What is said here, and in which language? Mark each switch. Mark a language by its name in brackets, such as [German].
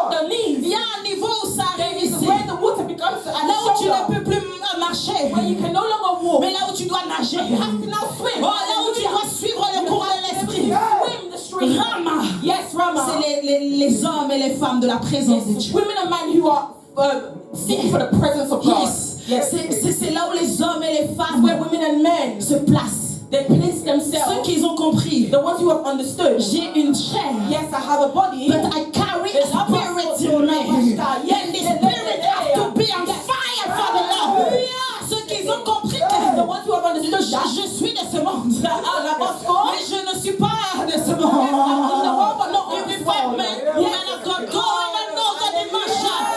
[French] Il y a un niveau où ça arrive ici. Là où tu ne peux plus marcher. Mais là où tu dois nager. Oh, là où tu dois suivre le cours de l'esprit. Rama. [English] Yes, Rama. [French] C'est les hommes et les femmes de la présence de Dieu. [English] Women and men who are seeking for the presence of God. Yes. [French] C'est là où les hommes et les femmes [English] Where women and men, [French] se placent. [English] they place [French] Ceux [English] themselves. [French] qui ont compris. [English] The ones who have understood. [French] J'ai une chair. [English] Yes, I have a body. But I carry a spirit in me. And the spirit has to be on fire for the Lord. [French] Ceux qui ont compris que [English] The ones who have understood that. [French] je suis de ce monde. Mais Mais je ne suis pas de ce monde. [English] You be fight, man. Man of God, go in another dimension.